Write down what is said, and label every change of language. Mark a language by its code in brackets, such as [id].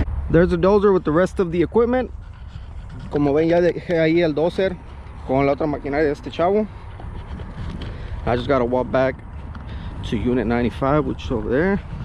[en] There's a dozer with the rest of the equipment. [es] Como ven, ya dejé ahí el dozer con la otra maquinaria de este chavo. [en] I just gotta walk back to unit 95, which is over there.